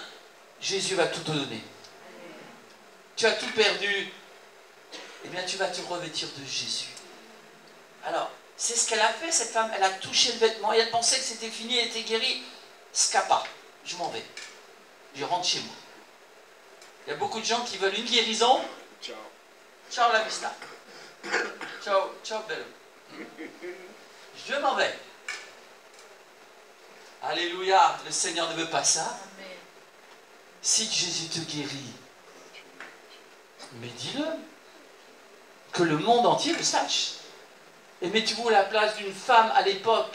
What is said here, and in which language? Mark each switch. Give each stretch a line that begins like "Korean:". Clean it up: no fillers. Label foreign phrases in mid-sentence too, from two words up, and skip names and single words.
French: Jésus va tout te donner. Tu as tout perdu. Eh bien tu vas te revêtir de Jésus. Alors, c'est ce qu'elle a fait, cette femme. Elle a touché le vêtement et elle pensait que c'était fini, elle était guérie. Scapa, je m'en vais. Je rentre chez moi. Il y a beaucoup de gens qui veulent une guérison. Ciao.
Italian: Ciao la vista. Ciao, ciao bello.
French: Je m'en vais. Alléluia, le Seigneur ne veut pas ça. Si Jésus te guérit, mais dis-le. Que le monde entier le sache. Et mettez-vous à la place d'une femme à l'époque.